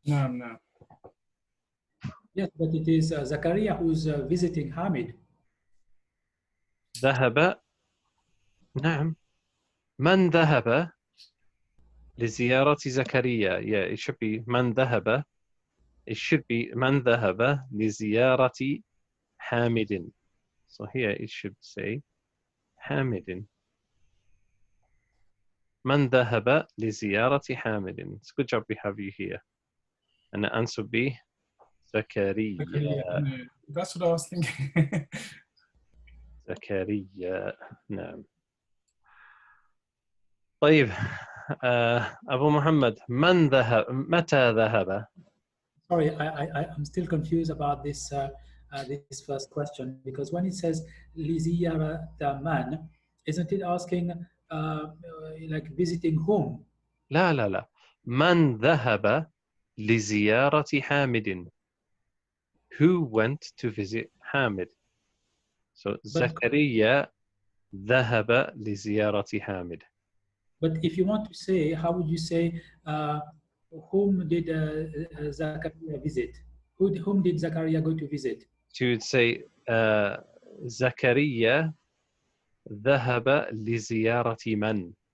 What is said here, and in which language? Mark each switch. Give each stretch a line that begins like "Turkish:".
English: No. Yes, but it is Zakaria who's visiting Hamid.
Arabic: ذهب. نعم. من ذهب لزيارة زكريا.
English: Yeah, it should be
Arabic: من ذهب.
English: It should be
Arabic: من ذهب لزيارة حامد.
English: So here it should say حامد.
Arabic: من ذهب لزيارة حامد.
English: It's a good job we have you here. And the answer would be زكريا. Yeah, that's what I was thinking.
Arabic: زكريا. نعم. طيب أبو محمد من ذهب متى ذهب؟
English: Sorry, I'm still confused about this this first question, because when it says
Arabic: لزيارة من,
English: isn't it asking like visiting whom?
Arabic: لا. من ذهب لزيارة حامد.
English: Who went to visit Hamid?
Arabic: So زكريا ذهب لزيارة حامد.
English: But if you want to say, how would you say whom did Zakaria visit? Whom did Zakaria go to visit? So you would say
Arabic: زكريا ذهب لزيارة من.